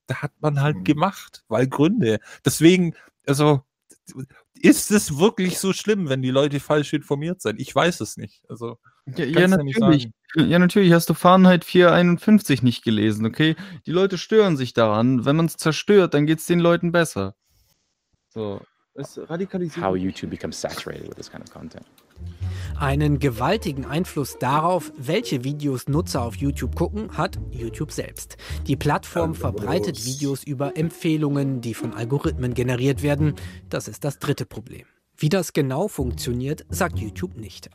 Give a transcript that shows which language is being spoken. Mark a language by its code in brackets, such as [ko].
[de] Da hat man halt gemacht, weil Gründe. Deswegen, also, ist es wirklich so schlimm, wenn die Leute falsch informiert sind? Ich weiß es nicht. Also, ja natürlich. Ja nicht Ja, natürlich hast du Fahrenheit 451 nicht gelesen, okay? Die Leute stören sich daran. Wenn man es zerstört, dann geht es den Leuten besser. So, es radikalisiert. [en] How YouTube becomes saturated with this kind of content. [de] Einen gewaltigen Einfluss darauf, welche Videos Nutzer auf YouTube gucken, hat YouTube selbst. Die Plattform verbreitet Videos über Empfehlungen, die von Algorithmen generiert werden. Das ist das dritte Problem. Wie das genau funktioniert, sagt YouTube nicht.